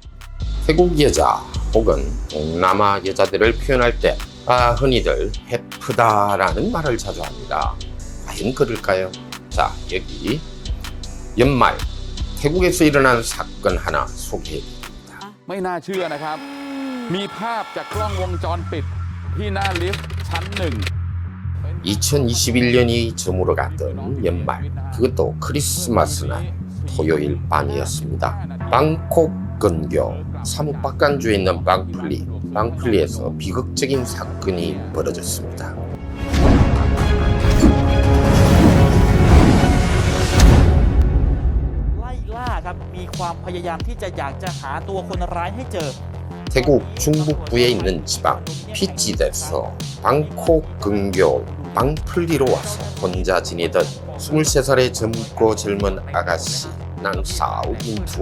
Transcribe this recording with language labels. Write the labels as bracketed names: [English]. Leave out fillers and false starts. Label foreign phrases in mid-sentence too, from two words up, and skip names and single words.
[Korean] 태국 여자 혹은 동남아 여자들을 표현할 때 흔히들 예쁘다라는 말을 자주 합니다. 과연 그럴까요? 자, 여기 연말 태국에서 일어난 사건 하나 소개해드립니다. [Thai] ไม่น่าเชื่อนะครับ มีภาพจากกล้องวงจรปิดที่หน้าลิฟต์ชั้น 1 [Korean] 2021년이 저물어갔던 연말, 그것도 크리스마스 날 토요일 밤이었습니다. 방콕 근교 사무박간주에 있는 방플리에서 비극적인 사건이 벌어졌습니다. 태국 중북부에 있는 지방 피찌대에서 방콕 근교 방플리로 와서 혼자 지내던 23살의 젊고 젊은 아가씨 낭사오 인투원.